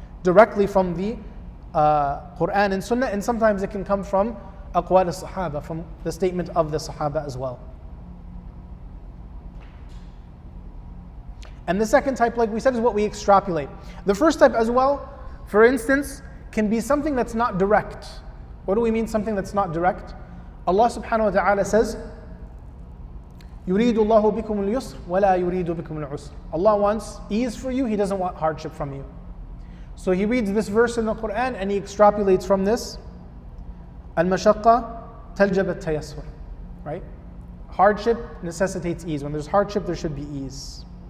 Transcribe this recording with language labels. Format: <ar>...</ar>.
<en>Directly from the Quran and Sunnah, and sometimes it can come from aqwal al-Sahaba, from the statement of the Sahaba as well. And the second type, like we said, is what we extrapolate. The first type as well, for instance, can be something that's not direct. What do we mean something that's not direct? Allah subhanahu wa ta'ala says,</en> <ar>يُرِيدُ اللَّهُ بِكُمُ الْيُسْرَ وَلَا يُرِيدُ بِكُمُ الْعُسْرَ.</ar> <en>Allah wants ease for you, He doesn't want hardship from you. So he reads this verse in the Quran and he extrapolates from this,</en> <ar>al-mashaqqa taljab at-tayassur.</ar> <en>Right? Hardship necessitates ease. When there's hardship, there should be ease.</en>